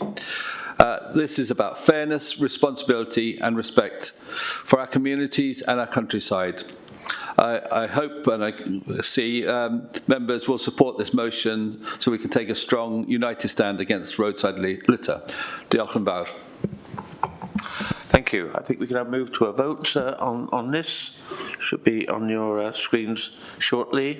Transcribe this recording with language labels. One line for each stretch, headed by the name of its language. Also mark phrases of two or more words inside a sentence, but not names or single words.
English: This is about fairness, responsibility and respect for our communities and our countryside. I hope and I see members will support this motion so we can take a strong, united stand against roadside litter.
Welsh: Diolch yn fawr.
English: Thank you. I think we can now move to a vote on this. Should be on your screens shortly.